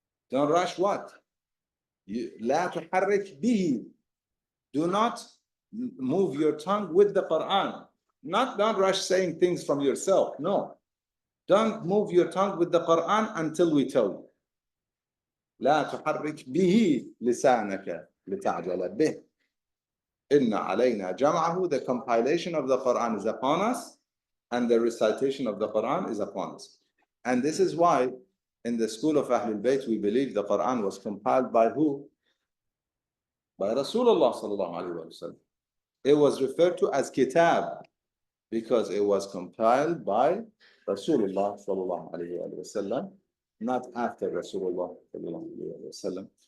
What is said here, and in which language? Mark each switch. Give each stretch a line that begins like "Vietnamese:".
English: Don't rush what?
Arabic: لا تحرك به.
English: Do not move your tongue with the Quran. Don't rush saying things from yourself. No. Don't move your tongue with the Quran until we tell you.
Arabic: لا تحرك به لسانك لتعجل به. إن علينا جمعه.
English: The compilation of the Quran is upon us and the recitation of the Quran is upon us. And this is why in the school of Ahlul Bayt we believe the Quran was compiled by who? By Rasulullah sallallahu alaihi wasallam. It was referred to as kitab because it was compiled by Rasulullah sallallahu alaihi wasallam, not after Rasulullah sallallahu alaihi wasallam.